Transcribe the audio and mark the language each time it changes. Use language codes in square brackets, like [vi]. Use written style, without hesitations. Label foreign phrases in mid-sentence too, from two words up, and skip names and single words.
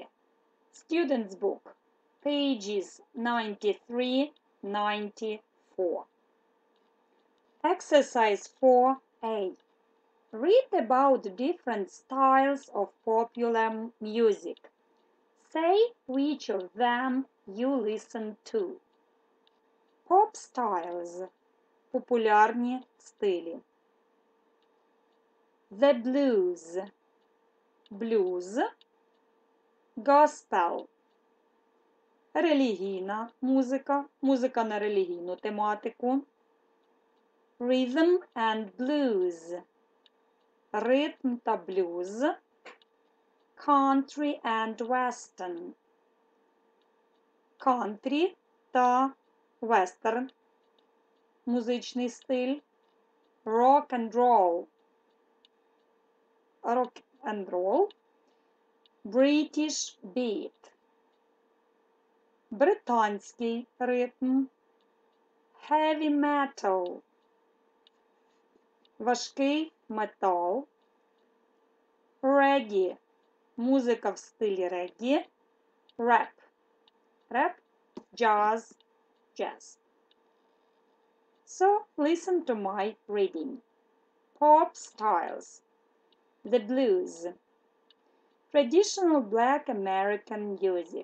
[en] Student's book, pages 93-94. Exercise 4A. Read about different styles of popular music. Say which of them you listen to. Pop styles – [uk] популярні стилі. [en] The blues – blues. Gospel – [uk] релігійна музика, музика на релігійну тематику. [en] Rhythm and blues – [uk] ритм та блюз. [en] Country and western – country та western [uk] музичний стиль. [en] Rock and roll – rock and roll. British beat – [uk] британський ритм. [en] Heavy metal – [uk] важкий метал. Reggae – музика в стилі реггі. [en] Rap – rap, jazz, jazz. So, listen to my reading. Pop styles. The blues. Traditional Black American music.